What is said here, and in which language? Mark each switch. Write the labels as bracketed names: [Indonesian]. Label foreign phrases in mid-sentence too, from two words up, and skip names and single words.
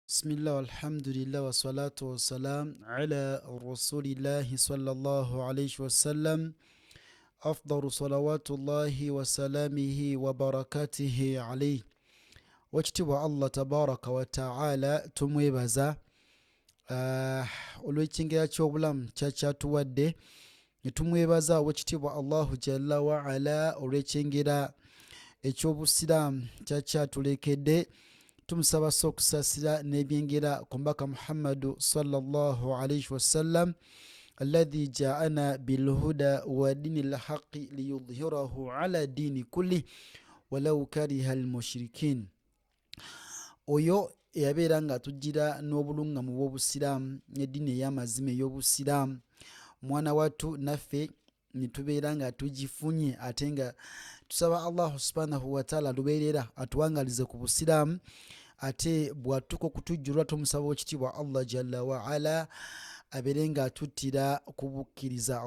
[Arabic] بسم الله والحمد لله والصلاة والسلام على رسول الله صلى الله عليه وسلم أفضل صلوات الله وسلامه وبركاته عليه وكتب الله تبارك وتعالى [Ganda] tumwebaza olw'ekingira ky'obulamu kyatuwadde ne tumwebaza wekitibwa [Arabic] الله جل وعلا [Ganda] olw'ekingira eky'obusiraamu kyatulekedde tumusaba okusasira n'ebyengera ku mbaka Muhammadu [Arabic] صلى الله عليه وسلم الذي جاءنا بالهدى ودين الحق ليظهره على الدين كله ولو كره المشركين. [Ganda] Oyo eyabeera nga atujjira n'obulungamu bw'obusiraamu n'eddiini ey'amazima ey'obusiraamu mwana wattu naffe ne tubeera nga tugifunye ate nga tusaba [Arabic] الله سبحانه وتعالى [Ganda] lubeerera atuwangalize ku busiraamu ate bw'atuuka okutujjulwa tumusaba ekitiibwa [Arabic] الله جل وعلا [Ganda] abeere nga atuttira kubukkiriza.